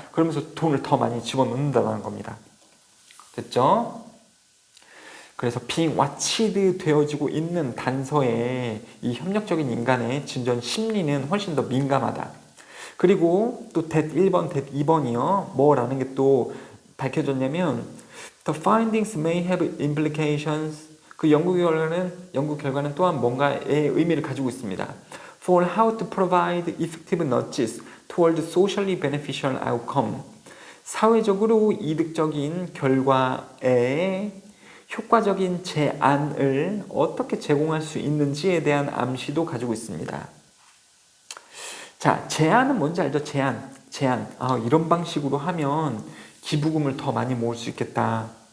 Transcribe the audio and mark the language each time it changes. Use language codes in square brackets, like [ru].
[ko] 그러면서 돈을 더 많이 집어넣는다는 겁니다. 됐죠? 그래서 [en] being watched [ko] 되어지고 있는 단서에 이 협력적인 인간의 진전 심리는 훨씬 더 민감하다. 그리고 또 that 1번, that 2번이요. 뭐라는 게 또 밝혀졌냐면 [en] The findings may have implications. [ko] 그 연구 결과는 또한 뭔가의 의미를 가지고 있습니다. [en] For how to provide effective nudges toward socially beneficial outcome. [ko] 사회적으로 이득적인 결과에 효과적인 제안을 어떻게 제공할 수 있는지에 대한 암시도 가지고 있습니다. 자, 제안은 뭔지 알죠? 제안. 이런 방식으로 하면 기부금을 더 많이 모을 수 있겠다.